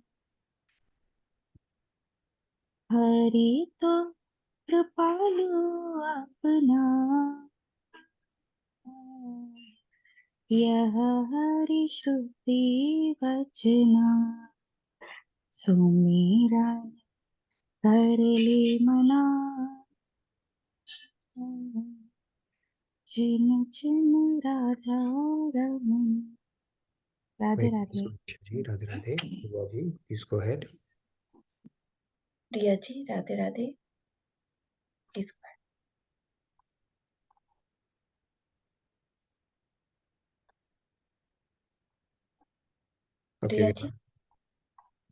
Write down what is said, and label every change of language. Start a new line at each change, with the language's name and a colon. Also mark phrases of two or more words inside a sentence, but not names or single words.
Hindi: हरि तो कृपालु अपना यह हरि श्रुति वचना सुमिरन कर ले मना छिन छिन राधा रमन.
English: Radhe Very nice, Radhe. Manisha ji. Radhe Radhe. Priya ji, please go ahead. Priya ji, Radhe Radhe, please go ahead. Okay. Priya ji, what